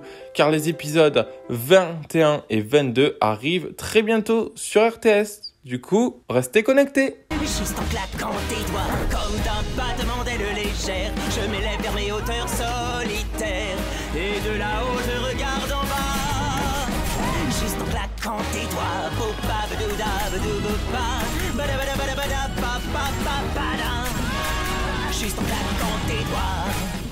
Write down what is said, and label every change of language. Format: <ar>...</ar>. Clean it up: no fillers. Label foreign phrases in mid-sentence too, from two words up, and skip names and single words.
<fr>Car les épisodes 21 et 22 arrivent très bientôt sur RTS. Du coup, restez connectés. Juste en claquant tes doigts, comme d'un battement d'aile légère, je m'élève vers mes hauteurs solitaires, et de là-haut je regarde en bas. Juste en claquant tes doigts, bopa badouda badou bopa, bada bada bada bada pa pa pa bada. Juste en claquant tes doigts.</fr>